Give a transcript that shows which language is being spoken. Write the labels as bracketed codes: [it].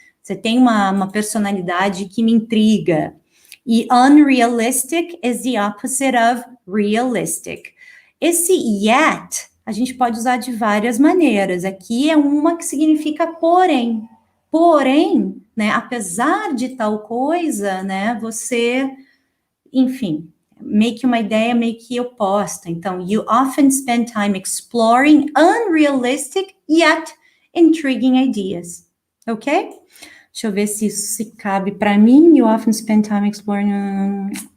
[pt] Você tem uma personalidade que me intriga. [en] E unrealistic is the opposite of realistic. [pt] Esse yet, a gente pode usar de várias maneiras. Aqui é uma que significa porém. Porém, né, apesar de tal coisa, né, você, enfim, meio que uma ideia meio que oposta. [en] Então, you often spend time exploring unrealistic yet intriguing ideas. Ok? [pt] Deixa eu ver se isso se cabe para mim. [en] You often spend time exploring.